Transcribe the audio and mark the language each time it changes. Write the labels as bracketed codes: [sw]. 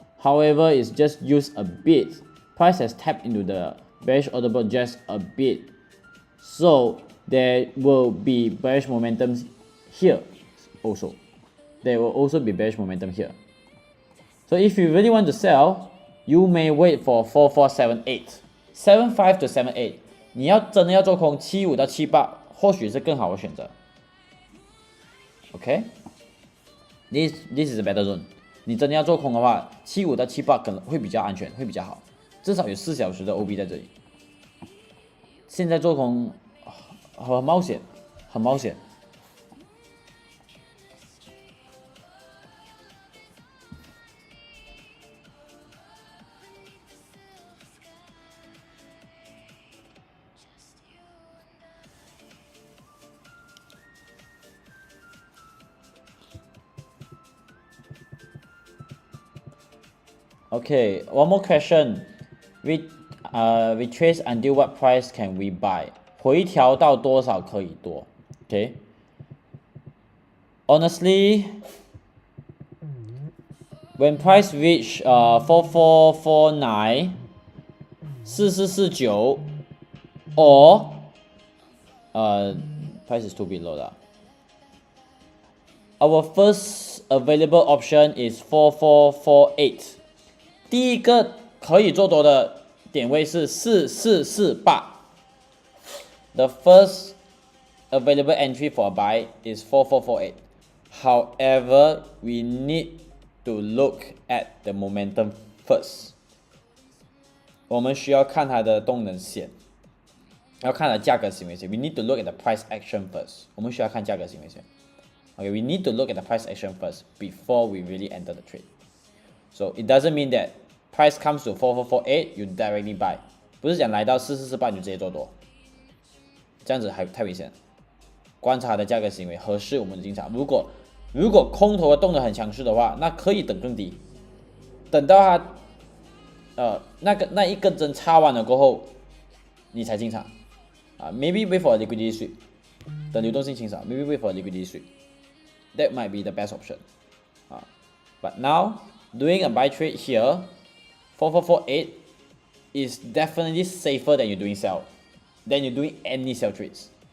[en] However, it's just used a bit. Price has tapped into the bearish order block just a bit. So there will be bearish momentum here also. There will also be bearish momentum here. So if you really want to sell, you may wait for 4478. 75 to 78. [zh] 你要真的要做空75到78，或许是更好的选择。 [en] Okay? This is a better zone. [zh] 你真的要做空的话，75到78可能会比较安全，会比较好，至少有4小时的 OB 在这里。现在做空很冒险，很冒险。 [en] Okay, one more question. We trace until what price can we buy? [zh] 回调到多少可以多 ？Okay. [en] Honestly, when price reach 4449 4449 or price is too below that. Our first available option is 4448. [zh] 第一个可以做多的点位是4448。 [en] The first available entry for a buy is 4448. However, we need to look at the momentum first. [zh] 我们需要看它的动能线，要看它的价格行为线。 [en] We need to look at the price action first. [zh] 我们需要看价格行为线。 [en] Okay, we need to look at the price action first before we really enter the trade. So it doesn't mean that price comes to 4448, you directly buy. [zh] 不是讲来到4448你就直接做多，这样子还太危险了。观察它的价格行为合适我们的进场。如果空头的动得很强势的话，那可以等更低，等到它那一根针插完了过后，你才进场啊。 [en] Maybe wait for a liquidity sweep， [zh] 等流动性清扫。 [en] Maybe wait for a liquidity sweep，that might be the best option 啊。 But now doing a buy trade here, 4448 is definitely safer than you doing any sell trades。